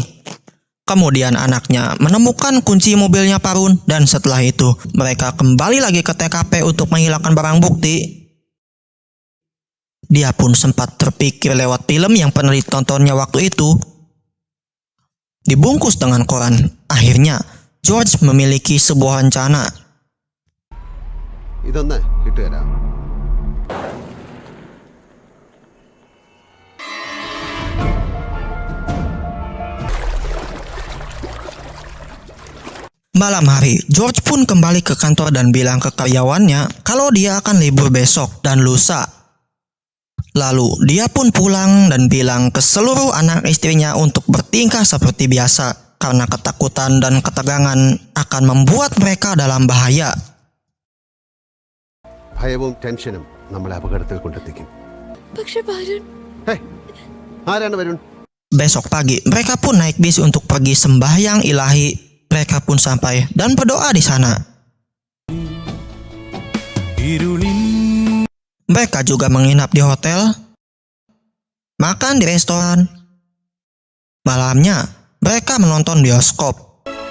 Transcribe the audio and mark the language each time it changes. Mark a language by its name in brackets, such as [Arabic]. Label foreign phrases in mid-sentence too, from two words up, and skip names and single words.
[Indonesian] Kemudian anaknya menemukan kunci mobilnya Parun dan setelah itu mereka kembali lagi ke TKP untuk menghilangkan barang bukti. Dia pun sempat terpikir lewat film yang pernah ditontonnya waktu itu. Dibungkus dengan koran. Akhirnya, George memiliki sebuah rencana. [Malayalam] ഇതൊന്ന് കിട്ടുകയില്ല. [Indonesian] Malam hari, George pun kembali ke kantor dan bilang ke karyawannya kalau dia akan libur besok dan lusa. Lalu dia pun pulang dan bilang ke seluruh anak istrinya untuk bertingkah seperti biasa karena ketakutan dan ketegangan akan membuat mereka dalam bahaya. [Malayalam] ഭയവും ടെൻഷനും നമ്മളെ അപകടത്തിൽ കൊണ്ടെത്തിക്കും. പക്ഷെ വരുൺ ആരാണ് വരുൺ? [Indonesian] Besok pagi, mereka pun naik bis untuk pergi sembahyang ilahi. Mereka pun sampai dan berdoa di sana. Mereka juga menginap di hotel, makan di restoran. Malamnya, mereka menonton bioskop.